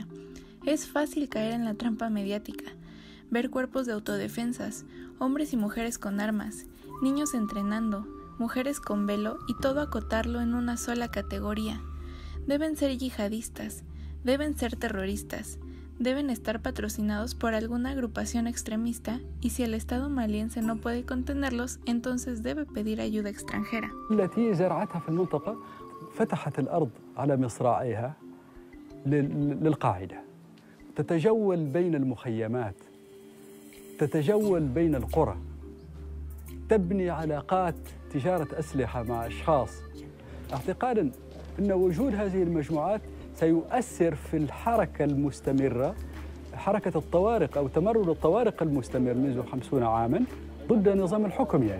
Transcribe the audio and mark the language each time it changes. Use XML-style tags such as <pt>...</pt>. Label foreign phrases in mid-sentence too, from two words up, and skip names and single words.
<es>Es fácil caer en la trampa mediática, ver cuerpos de autodefensas, hombres y mujeres con armas, niños entrenando, mujeres con velo y todo acotarlo en una sola categoría. Deben ser yihadistas, deben ser terroristas, deben estar patrocinados por alguna agrupación extremista y si el Estado maliense no puede contenerlos, entonces debe pedir ayuda extranjera.</es> <ar>التي زرعتها في المنطقة فتحت الأرض على مصراعيها للقاعدة تتجول بين المخيمات تتجول بين القرى تبني علاقات تجارة أسلحة مع أشخاص اعتقادا أن وجود هذه المجموعات سيؤثر في الحركة المستمرة حركة الطوارق أو تمرد الطوارق المستمر منذ 50 عاماً ضد نظام الحكم يعني.</ar>